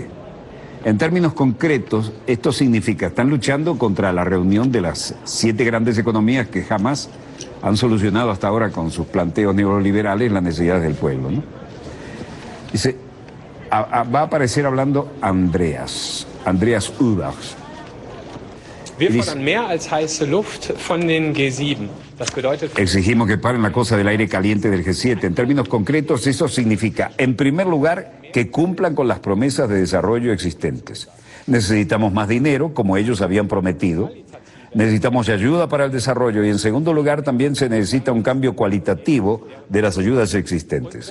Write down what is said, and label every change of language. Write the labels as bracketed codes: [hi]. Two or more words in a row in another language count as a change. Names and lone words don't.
[es] En términos concretos, esto significa, están luchando contra la reunión de las 7 grandes economías que jamás han solucionado hasta ahora con sus planteos neoliberales las necesidades del pueblo, ¿no? Dice, va a aparecer hablando Andreas Ubers. [de] Wir fordern mehr als heiße Luft von den G7. Das bedeutet... [es] Exigimos que paren la cosa del aire caliente del G7. En términos concretos, eso significa, en primer lugar, que cumplan con las promesas de desarrollo existentes. Necesitamos más dinero, como ellos habían prometido. Necesitamos ayuda para el desarrollo y, en segundo lugar, también se necesita un cambio cualitativo de las ayudas existentes.